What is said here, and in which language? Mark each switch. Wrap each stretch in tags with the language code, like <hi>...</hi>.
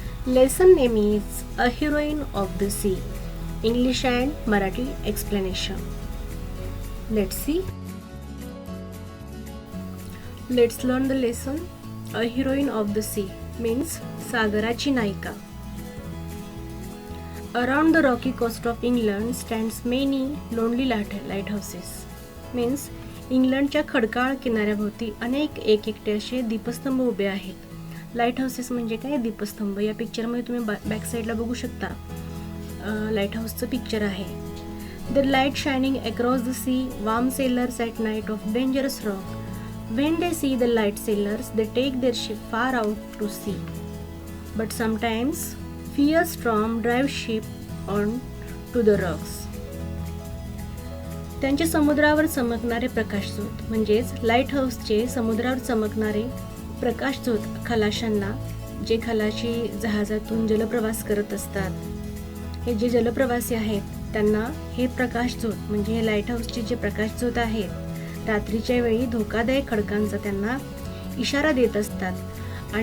<en>Lesson name is A Heroine of the Sea. English and Marathi explanation. Let's see. Let's learn the lesson. A Heroine of the Sea means</en> <mr>सागराची नायिका.</mr> <en>Around the rocky coast of England stands many lonely lighthouses.</en> <mr>Means इंग्लंडच्या खडकाळ किनाऱ्याभोवती अनेक एकटे असे दीपस्तंभ उभे आहेत. Light houses म्हणजे काय? दीपस्तंभ. या पिक्चरमध्ये तुम्ही बॅक साईडला बघू शकता. लाईट हाऊसचं पिक्चर आहे.</mr> <en>The light shining across the sea warm sailors at night of dangerous rock. When they see the light sailors they take their ship far out to sea. But sometimes fear storm drive ship on to the rocks.</en> <mr>त्यांचे समुद्रावर चमकणारे प्रकाशझोत म्हणजेच light हाऊसचे समुद्रावर चमकणारे प्रकाशझोत खलाशांना, जे खलाशी जहाजातून जलप्रवास करत असतात, हे जे जलप्रवासी आहेत त्यांना हे प्रकाशझोत म्हणजे हे लाईट हाऊसचे जे प्रकाशझोत आहेत रात्रीच्या वेळी धोकादायक खडकांचा त्यांना इशारा देत असतात.</mr>